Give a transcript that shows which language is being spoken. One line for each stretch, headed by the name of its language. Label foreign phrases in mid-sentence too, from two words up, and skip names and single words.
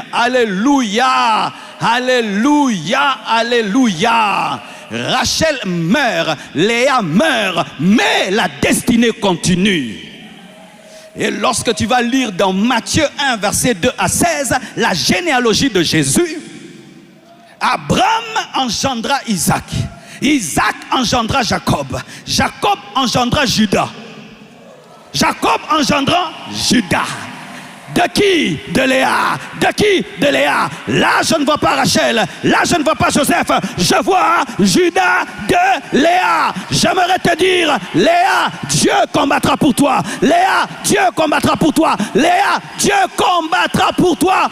French: Alléluia, alléluia, alléluia. Rachel meurt, Léa meurt, mais la destinée continue. Et lorsque tu vas lire dans Matthieu 1, verset 2 à 16, la généalogie de Jésus, Abraham engendra Isaac. Isaac engendra Jacob. Jacob engendra Judas. Jacob engendra Judas. De qui? De Léa. De qui? De Léa. Là, je ne vois pas Rachel. Là, je ne vois pas Joseph. Je vois Judas de Léa. J'aimerais te dire: Léa, Dieu combattra pour toi. Léa, Dieu combattra pour toi. Léa, Dieu combattra pour toi.